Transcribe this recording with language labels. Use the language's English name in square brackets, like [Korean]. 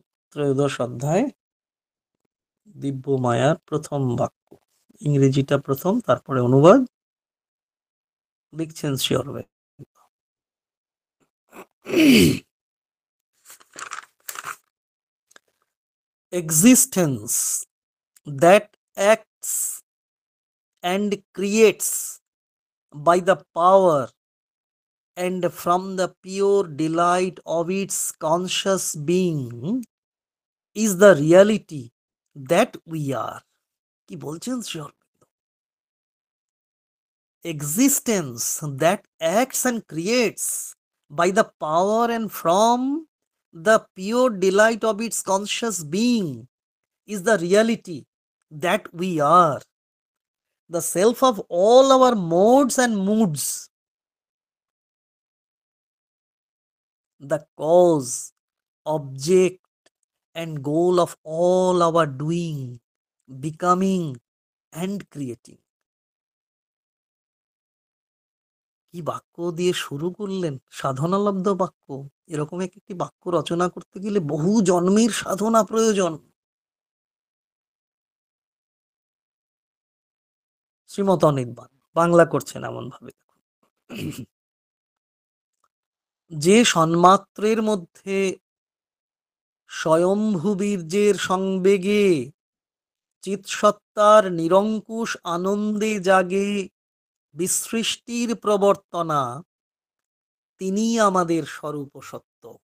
[Bangla] ত্রয়োদশ অধ্যায়, দিব্য মায়ার প্রথম বাক্য, ইংরেজিটা প্রথম, তারপরে অনুবাদ। লিখছেন Shri Aurobindo, [English] existence that acts and creates by the power and from the pure delight of its conscious being is the reality that we are. [Bangla] কি বলছেন Shri Aurobindo? [English] Existence that acts and creates by the power and from the pure delight of its conscious being is the reality that we are. The self of all our modes and moods, the cause, object, and goal of all our doing, becoming, and creating. [Bangla] কি বাক্য দিয়ে শুরু করলেন, সাধনালব্ধ বাক্য। এরকম একটি বাক্য রচনা করতে গেলে বহু জন্মের সাধনা প্রয়োজন। শ্রীমত অনির্বাণ বাংলা করছেন এমন ভাবে, যে সন্মাত্রের মধ্যে স্বয়ম্ভু বীর্যের সংবেগে চিৎসত্তার নিরঙ্কুশ আনন্দে জাগে বিসৃষ্টির প্রবর্তনা, তিনি আমাদের স্বরূপ সত্য।